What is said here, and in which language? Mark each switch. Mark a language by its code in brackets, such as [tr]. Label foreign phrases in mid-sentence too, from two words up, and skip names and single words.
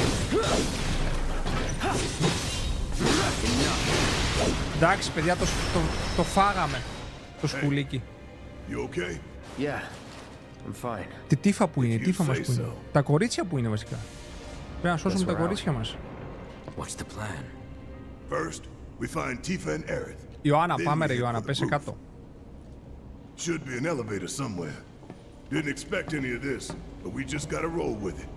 [el] Εντάξει, παιδιά, το φάγαμε. Το σκουλίκι. [en] Yeah, I'm fine. [el] Τι τύφα που είναι, η τύφα μας που είναι. Τα κορίτσια που είναι βασικά. Πρέπει να σώσουμε τα κορίτσια μας. [en] What's the plan? First, we find Tifa and Aerith. [el] Ιωάννα, πάμε ρε Ιωάννα, πέσε κάτω. [en] Should be an elevator somewhere. Didn't expect any of this, but we just gotta roll with it.